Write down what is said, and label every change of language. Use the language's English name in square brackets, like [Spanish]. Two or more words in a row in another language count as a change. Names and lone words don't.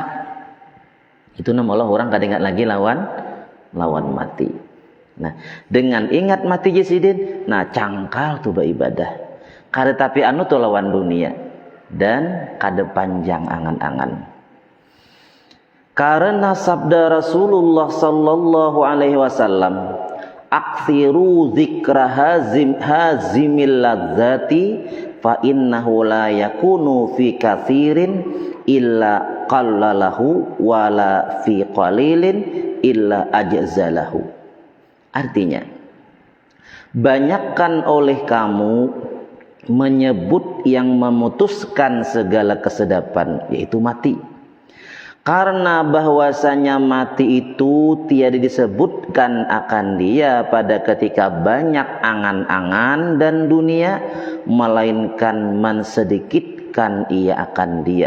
[Banjar] Itu nama Allah orang kada ingat lagi lawan mati. Nah, dengan ingat mati jisidin, nah cangkal tuh beribadah. Kada tapi anu tuh lawan dunia dan kada panjang angan-angan. Karena sabda Rasulullah [Arabic] صلى الله عليه وسلم, "أكثروا ذكر هاذم اللذات فإنه لا يكون في كثير إلا قلله ولا في قليل إلا أجزله." [Malay] Artinya, banyakkan oleh kamu menyebut yang memutuskan segala kesedapan, yaitu mati. Karena bahwasanya mati itu tiada disebutkan akan dia pada ketika banyak angan-angan dan dunia, melainkan mensedikitkan ia akan dia.